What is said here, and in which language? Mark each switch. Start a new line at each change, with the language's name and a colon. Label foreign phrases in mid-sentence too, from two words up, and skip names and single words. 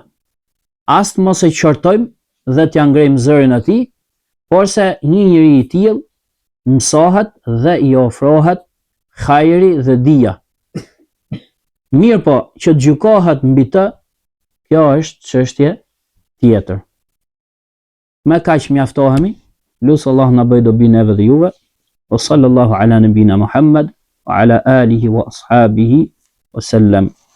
Albanian: As të mos e qortojmë dhe t'ja ngrejmë zërin atij, por se një njeri i tillë mësohet dhe i ofrohet hajri dhe dija. Mirë po, që të gjykohet mbi të, kjo është çështje tjetër. Me kaq mjaftohemi, lutë Allah na bëj dobi neve dhe juve.
Arabic: وصلى الله على نبينا محمد وعلى آله وأصحابه وسلم.